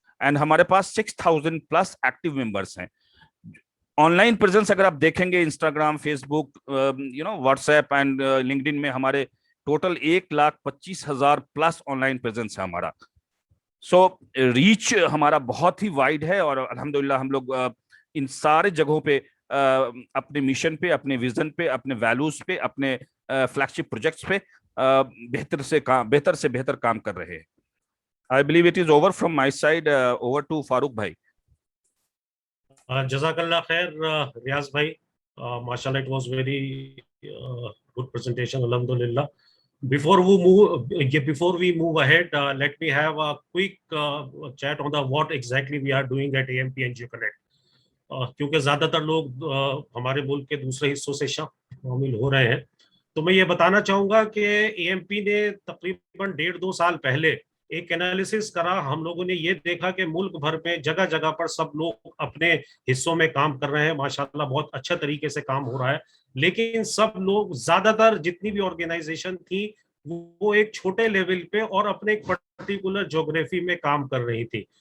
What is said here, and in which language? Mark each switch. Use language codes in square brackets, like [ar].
[hi] And हमारे पास 6000 plus active members हैं। Online presence अगर आप देखेंगे, Instagram, Facebook, WhatsApp and LinkedIn में हमारे टोटल 1,25,000 प्लस ऑनलाइन प्रेजेंस है हमारा। सो रीच हमारा बहुत ही वाइड है, और अल्हम्दुलिल्लाह हम लोग इन सारे जगहों पे अपने मिशन पे, अपने विजन पे, अपने वैल्यूज पे, अपने फ्लैगशिप प्रोजेक्ट्स पे बेहतर से बेहतर काम कर रहे हैं। [en] I believe it is over from my side. Over to Farooq bhai. [ar] Jazakallah khair, Riyaz bhai. [en] Mashallah, it was very good presentation. Alhamdulillah. Before we move ahead, let me have a quick chat on the what exactly we are doing at AMP NGO Connect. [hi] क्योंकि ज्यादातर लोग हमारे मुल्क के दूसरे हिस्सों से शामिल हो रहे हैं, तो मैं ये बताना चाहूंगा कि AMP ने तकरीबन 1.5-2 साल पहले एक एनालिसिस करा। हम लोगों ने ये देखा कि मुल्क भर में जगह जगह पर सब लोग अपने हिस्सों में काम कर रहे हैं, माशाल्लाह बहुत अच्छा तरीके से काम हो रहा है, लेकिन सब लोग, ज्यादातर जितनी भी ऑर्गेनाइजेशन थी वो एक छोटे लेवल पे और अपने एक पर्टिकुलर ज्योग्राफी में काम कर रही थी।